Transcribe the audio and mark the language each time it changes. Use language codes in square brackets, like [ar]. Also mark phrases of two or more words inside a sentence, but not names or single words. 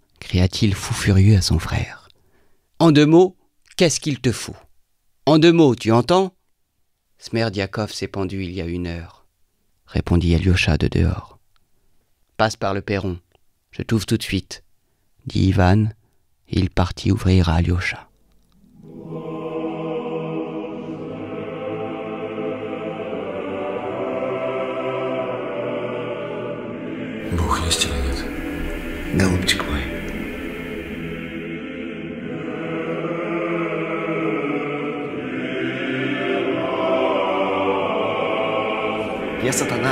[fr] cria-t-il fou furieux à son frère. « En 2 mots, qu'est-ce qu'il te faut? En 2 mots, tu entends? » « Smerdiakov s'est pendu il y a 1 heure, » répondit Alyosha de dehors. « Passe par le perron, je t'ouvre tout de suite, » dit Ivan, et il partit ouvrir à Alyosha. [ru] Бог есть или нет? Голубчик мой. Я сатана.